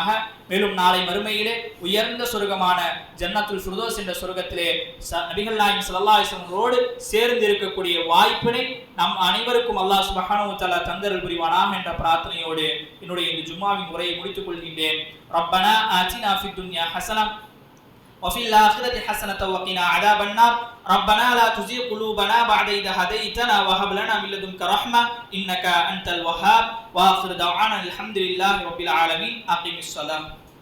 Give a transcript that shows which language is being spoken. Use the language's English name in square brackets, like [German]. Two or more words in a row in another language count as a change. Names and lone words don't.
[Tamil] மேலும் நாளை மறுமையிலே உயர்ந்த சொர்க்கமான [Arabic] جنة الفردوس [Tamil] என்ற சொர்க்கத்திலே நபிகள் நாயகம் [Arabic] صلى الله عليه وسلم [Tamil] சேர்ந்து இருக்கக்கூடிய வாய்ப்பினை நம் அனைவருக்கும் [Arabic] الله سبحانه وتعالى [Tamil] தந்தருள் புரிவானாக என்ற பிரார்த்தனையோடு என்னுடைய இந்த ஜும்மாவின் உரையை முடித்துக் கொள்கின்றேன். [Arabic] ربنا آتنا في الدنيا حسنة وفي الآخرة حسنة وقنا عذاب النار ربنا لا تزغ قلوبنا بعد إذ هديتنا وهب لنا من لدنك رحمة إنك أنت الوهاب وآخر دعوانا الحمد لله رب العالمين. أقم الصلاة.